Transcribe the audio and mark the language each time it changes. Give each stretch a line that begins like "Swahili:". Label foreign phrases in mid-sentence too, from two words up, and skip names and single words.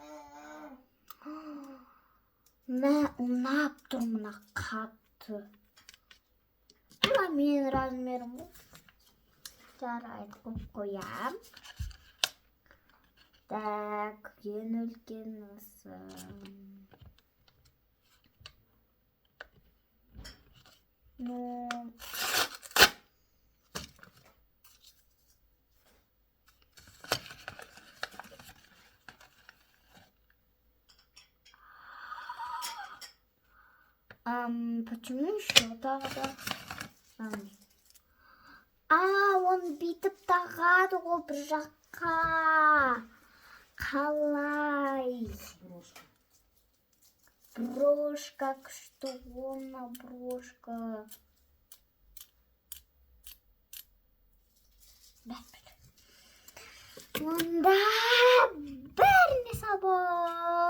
Kazakh: Не, ұнап тұр мына қатты. Тура менің размерім бұл. Жарайды, көп қоям. Так, ең үлкен осы. Ну...
Russian: Почему еще тогда?
Kazakh: Он бүйтіп тағады ғой бір жаққа. Қалай?
Russian: Брошка, что она брошка?
Kazakh: Онда бір не сабыр.